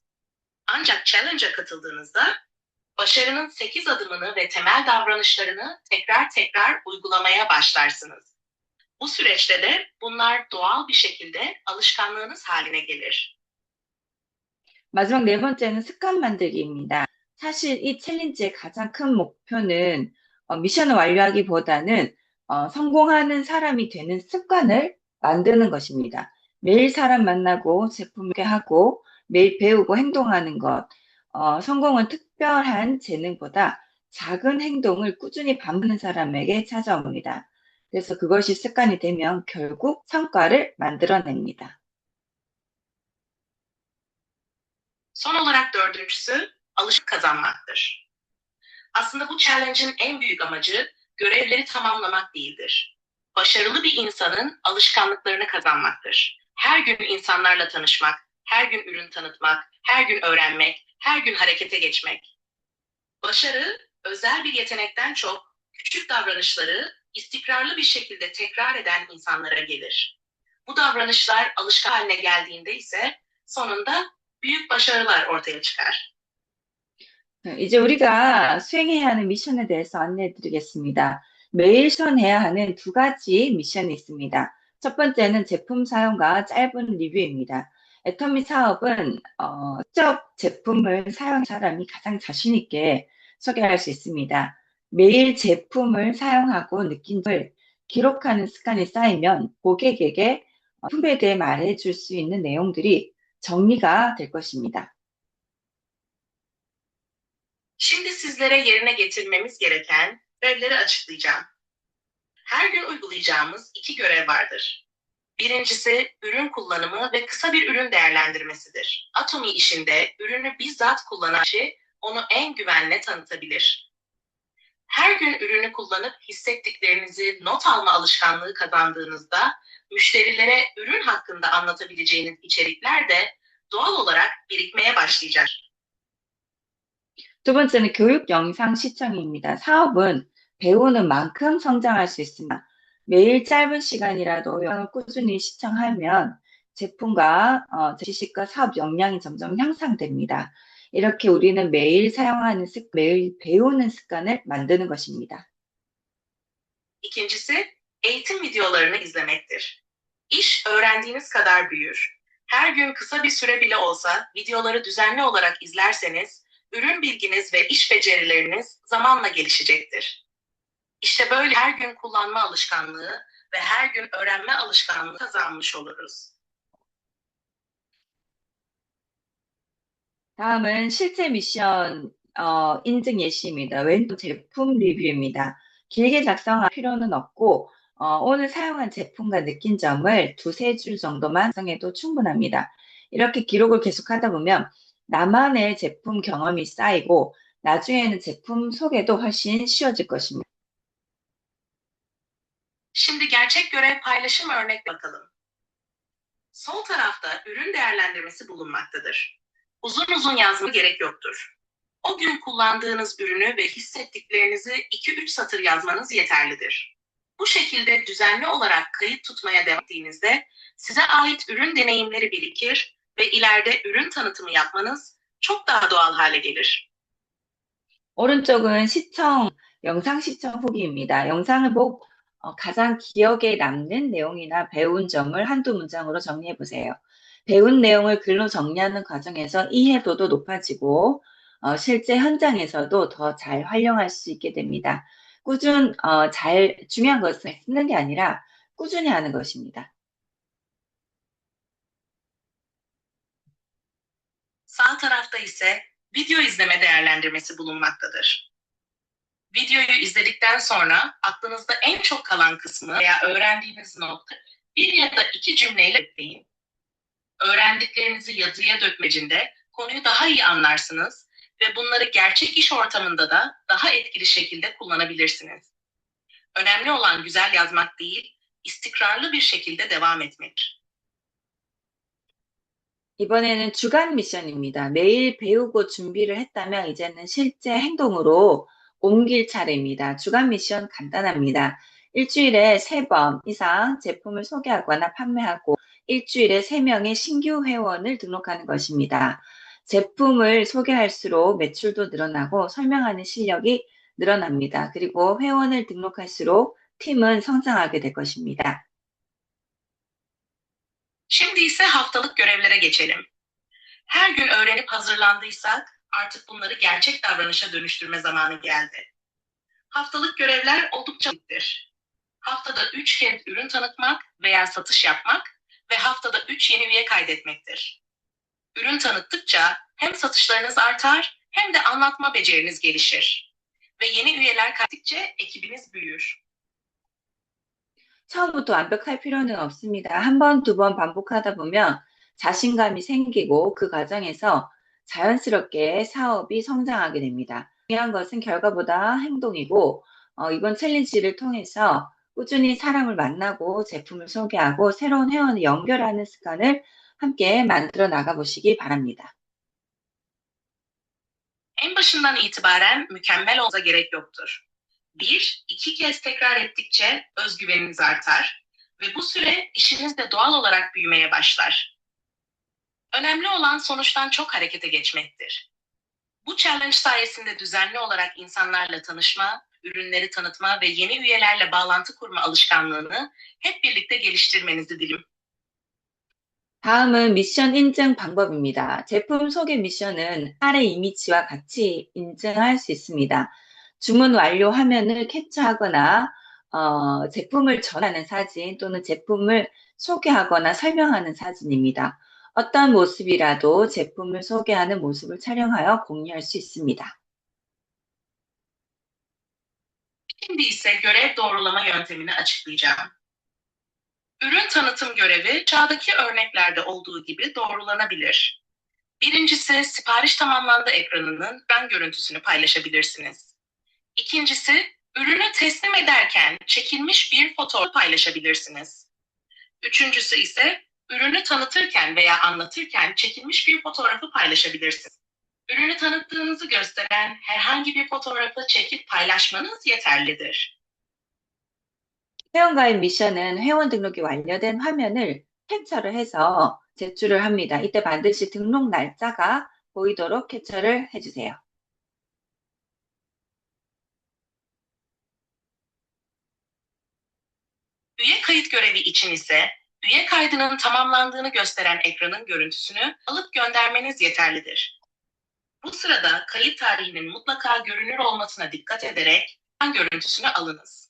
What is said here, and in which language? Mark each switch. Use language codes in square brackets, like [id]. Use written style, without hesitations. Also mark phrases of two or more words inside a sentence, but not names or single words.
[tr] Ancak challenge'a katıldığınızda başarının 8 adımını ve temel davranışlarını tekrar tekrar uygulamaya başlarsınız. Bu süreçte de bunlar doğal bir şekilde alışkanlığınız haline gelir. [ko] 마지막 네 번째는 습관 만들기입니다. 사실 이 챌린지의 가장 큰 목표는 미션을 완료하기보다는 성공하는 사람이 되는 습관을 만드는 것입니다. 매일 사람 만나고 제품 하고 매일 배우고 행동하는 것. 성공은 특별한 재능보다 작은 행동을 꾸준히 반복하는 사람에게 찾아옵니다. 그래서 그것이 습관이 되면 결국 성과를 만들어냅니다. [tr] Son olarak dördüncüsü alışık kazanmaktır. Aslında bu challenge'ın en büyük amacı görevleri tamamlamak değildir. Başarılı bir insanın alışkanlıklarını kazanmaktır. Her gün insanlarla tanışmak, her gün ürün tanıtmak, her gün öğrenmek, her gün harekete geçmek. Başarı, özel bir yetenekten çok küçük davranışları istikrarlı bir şekilde tekrar eden insanlara gelir. Bu davranışlar alışkan haline geldiğinde ise sonunda büyük başarılar ortaya çıkar. [ko] 이제 우리가 수행해야 하는 미션에 대해서 안내해 드리겠습니다. 매일 수행해야 하는 두 가지 미션이 있습니다. 첫 번째는 제품 사용과 짧은 리뷰입니다. 애터미 사업은 직접 제품을 사용한 사람이 가장 자신 있게 소개할 수 있습니다. 매일 제품을 사용하고 느낀 점을 기록하는 습관이 쌓이면 고객에게 품에 대해 말해줄 수 있는 내용들이 정리가 될 것입니다. [tr] Şimdi sizlere yerine getirmemiz gereken görevleri açıklayacağım. Her gün uygulayacağımız 2 görev vardır. Birincisi ürün kullanımı ve kısa bir ürün değerlendirmesidir. Atomi işinde ürünü bizzat kullanan kişi onu en güvenle tanıtabilir. Her gün ürünü kullanıp hissettiklerinizi not alma alışkanlığı kazandığınızda müşterilere ürün hakkında anlatabileceğiniz içerikler de doğal olarak birikmeye başlayacak. [ko] 두 번째는 교육 영상 시청입니다. 사업은 배우는 만큼 성장할 수 있습니다. 매일 짧은 시간이라도 영상을 꾸준히 시청하면 제품과 지식과 사업 역량이 점점 향상됩니다. 이렇게 우리는 매일 사용하는 매일 배우는 습관을 만드는 것입니다. [tr] İkincisi, eğitim videolarını izlemektir. İş öğrendiğiniz kadar büyür. Her gün kısa bir süre bile olsa videoları düzenli olarak izlerseniz, ürün bilginiz ve iş becerileriniz zamanla gelişecektir. İşte böyle her gün kullanma alışkanlığı ve her gün öğrenme alışkanlığı kazanmış oluruz. [ko] 다음은 실제 미션 인증 예시입니다. 왼쪽 제품 리뷰입니다. 길게 작성할 필요는 없고 오늘 사용한 제품과 느낀 점을 두세 줄 정도만 작성해도 충분합니다. 이렇게 기록을 계속하다 보면 나만의 제품 경험이 쌓이고 나중에는 제품 소개도 훨씬 쉬워질 것입니다. [tr] Şimdi gerçek görev paylaşım örnek bakalım. Sol tarafta ürün değerlendirmesi bulunmaktadır. Uzun uzun yazma gerek yoktur. O gün kullandığınız ürünü ve hissettiklerinizi 2-3 satır yazmanız yeterlidir. Bu şekilde düzenli olarak kayıt tutmaya devam ettiğinizde size ait ürün deneyimleri birikir ve ileride ürün tanıtımı yapmanız çok daha doğal hale gelir. [ko] 오른쪽은 영상 시청 후기입니다. 영상을 보고 가장 기억에 남는 내용이나 배운 점을 한두 문장으로 정리해 보세요. 배운 내용을 글로 정리하는 과정에서 이해도도 높아지고 실제 현장에서도 더 잘 활용할 수 있게 됩니다. 중요한 것은 쓰는 게 아니라 꾸준히 하는 것입니다. [tr] Sağ tarafta ise video izleme değerlendirmesi bulunmaktadır. Videoyu izledikten sonra aklınızda en çok kalan kısmı veya öğrendiğiniz nokta bir ya da iki cümleyle ekleyin. Öğrendiklerinizi yazıya dökmecinde konuyu daha iyi anlarsınız ve bunları gerçek iş ortamında da daha etkili şekilde kullanabilirsiniz. Önemli olan güzel yazmak değil, istikrarlı bir şekilde devam etmek. [ko] 이번에는 주간 미션입니다. 매일 배우고 준비를 했다면 이제는 실제 행동으로 옮길 차례입니다. 주간 미션 간단합니다. 일주일에 3번 이상 제품을 소개하거나 판매하고 일주일에 3명의 신규 회원을 등록하는 것입니다. 제품을 소개할수록 매출도 늘어나고 설명하는 실력이 늘어납니다. 그리고 회원을 등록할수록 팀은 성장하게 될 것입니다. [tr] Şimdi ise haftalık görevlere geçelim. Her gün öğrenip hazırlandıysak artık bunları gerçek davranışa dönüştürme zamanı geldi. Haftalık görevler oldukça basittir. Haftada 3 kez ürün tanıtmak veya satış yapmak ve haftada 3 yeni üye kaydetmektir. Ürün tanıttıkça hem satışlarınız artar hem de anlatma beceriniz gelişir. Ve yeni üyeler kaydettikçe ekibiniz büyür. [ko] 처음부터 완벽할 필요는 없습니다. 한 번, 두 번 반복하다 보면 자신감이 생기고 그 과정에서 자연스럽게 사업이 성장하게 됩니다. 중요한 것은 결과보다 행동이고, 이번 챌린지를 통해서 꾸준히 사람을 만나고 제품을 소개하고 새로운 회원을 연결하는 습관을 함께 만들어 나가 보시기 바랍니다. [tr] En başından itibaren mükemmel olsa gerek yoktur. 1-2 kez tekrar ettikçe özgüveniniz artar ve bu süre işinizde doğal olarak büyümeye başlar. Önemli olan sonuçtan çok harekete geçmektir. Bu challenge sayesinde düzenli olarak insanlarla tanışma, ürünleri tanıtma ve yeni üyelerle bağlantı kurma alışkanlığını hep birlikte geliştirmenizi dilerim. [ko] 다음은 미션 인증 방법입니다. 제품 소개 미션은 아래 이미지와 같이 인증할 수 있습니다. 주문 완료 화면을 캡처하거나 제품을 전하는 사진 또는 제품을 소개하거나 설명하는 사진입니다. 어떤 모습이라도 제품을 소개하는 모습을 촬영하여 공유할 수 있습니다. [tr] Şimdi ise görev doğrulama yöntemini açıklayacağım. Ürün tanıtım görevi aşağıdaki örneklerde olduğu gibi doğrulanabilir. Birincisi sipariş tamamlandı ekranının ekran görüntüsünü paylaşabilirsiniz. İkincisi ürünü teslim ederken çekilmiş bir fotoğraf paylaşabilirsiniz. Üçüncüsü ise ürünü tanıtırken veya anlatırken çekilmiş bir fotoğrafı paylaşabilirsiniz. Ürünü tanıttığınızı gösteren herhangi bir fotoğrafı çekip paylaşmanız yeterlidir. [ko] 회원가입 미션은 회원 등록이 완료된 화면을 캡처를 해서 제출을 합니다. 이때 반드시 등록 날짜가 보이도록 캡처를 해주세요. [tr] Üye kayıt görevi için ise üye kaydının tamamlandığını gösteren ekranın görüntüsünü alıp göndermeniz yeterlidir. Bu sırada kayıt tarihinin mutlaka görünür olmasına dikkat ederek ekran görüntüsünü alınız.